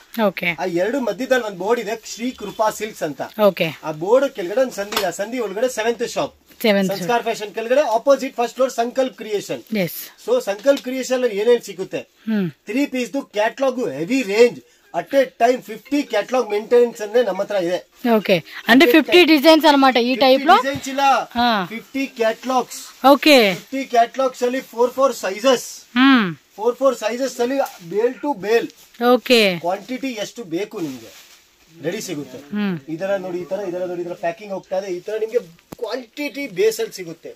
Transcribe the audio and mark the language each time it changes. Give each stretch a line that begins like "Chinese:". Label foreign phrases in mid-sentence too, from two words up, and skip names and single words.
Kannada: ಆ ಎರಡು ಮಧ್ಯದಲ್ಲಿ ಒಂದು ಬೋರ್ಡ್ ಇದೆ, ಶ್ರೀ ಕೃಪಾ ಸಿಲ್ಕ್ಸ್ ಅಂತ. ಆ ಬೋರ್ಡ್ ಕೆಳಗಡೆ ಒಂದು ಸಂಧಿ ಇದೆ, ಸಂಧಿ ಒಳಗಡೆ 7th ಶಾಪ್ ಸಂಸ್ಕಾರ ಫ್ಯಾಷನ್ ಕೆಳಗಡೆ
English: opposite first floor
Kannada: ಸಂಕಲ್ಪ್ ಕ್ರಿಯೇಷನ್. ಸೊ ಸಂಕಲ್ಪ್ ಕ್ರಿಯೇಷನ್ ಅಲ್ಲಿ ಏನೇನ್ ಸಿಗುತ್ತೆ,
English: 3 piece catalogue heavy range at a time 50 catalogue maintenance
Kannada: ಅಂದ್ರೆ ನಮ್ಮ ಹತ್ರ ಇದೆ.
Telugu: ఓకే అంటే 50 డిజైన్స్ అన్నమాట
English: ఈ type
Telugu: లో.
Kannada: డిజైన్స్ ಇಲ್ಲ 50 ಕ್ಯಾಟ್ಲಾಗ್ಸ್.
Telugu: ఓకే
Kannada: 50 ಕ್ಯಾಟ್ಲಾಗ್ಸ್ ಅಲ್ಲಿ 4 ಸೈಜಸ್ 4 ಸೈಜಸ್ ಅಲ್ಲಿ
English: bale to bale.
Kannada: ಓಕೆ ಕ್ವಾಂಟಿಟಿ ಎಷ್ಟು ಬೇಕು ನಿಮ್ಗೆ ರೆಡಿ ಸಿಗುತ್ತೆ. ಇದರ ನೋಡಿ, ಈ ತರ ಇದರ ನೋಡಿ, ಇದರ ಪ್ಯಾಕಿಂಗ್ ಹೋಗ್ತಾ ಇದೆ. ಈ ತರ ನಿಮ್ಗೆ
English: quantity base
Kannada: ಅಲ್ಲಿ ಸಿಗುತ್ತೆ.